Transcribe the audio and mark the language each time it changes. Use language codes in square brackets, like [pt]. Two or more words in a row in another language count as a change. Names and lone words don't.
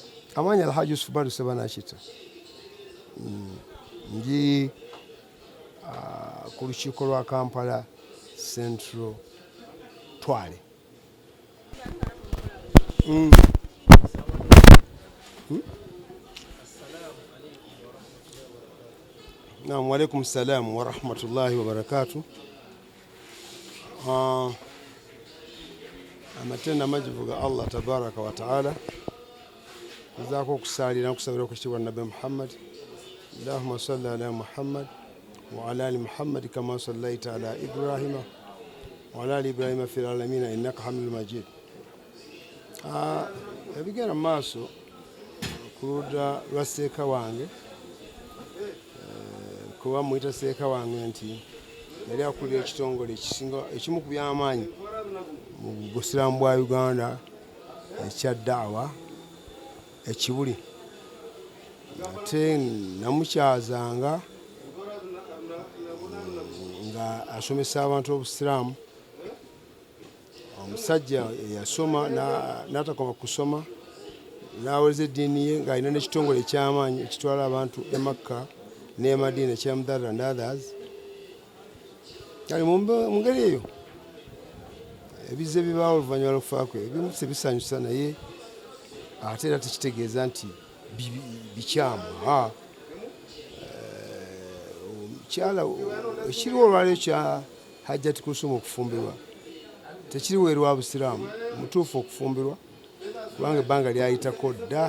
[lg] Amanya Alhaji Yusuf Badu Sebanachita. Ndi ku lukiiko lwa Kampala Central Twale. Naam, [ar] وعليكم السلام ورحمة الله وبركاته. [lg] Amatenda majivu ga [ar] الله تبارك وتعالى [lg] zaako okusalira n'okusabira okukitibwa Nabi Muhammad. [ar] اللهم صل على محمد وعلى آل محمد كما صليت على إبراهيم وعلى آل إبراهيم في العالمين إنك حميد مجيد. [lg] Ebigenda mu maaso ku ludda lwa Seeka wange, kuba muyita Seeka wange nti yali akulira ekitongole ekimu ku by'amaanyi mu Busiraamu bwa Uganda ekya daawa ekibuli. Ate namukyazanga nga asomesa abantu obusiraamu. Omusajja yasoma n'atakoma kusoma n'aweza eddiini ye ng'alina n'ekitongole eky'amaanyi ekitwala abantu e Makka ne Madiina ekya Mudharra [en] and others. [lg] Kale mu ngeri eyo ebizze bibaawo oluvannyuma lw'okufa kwe ebimu tebisanyusa, naye ate era tekitegeeza nti bikyamu. Omukyala ekiriwo olwaleero kya Hajjati Kulsum okufumbirwa tekiriwo erwa Busiraamu mutuufu okufumbirwa, kubanga ebbanga lyayitako dda.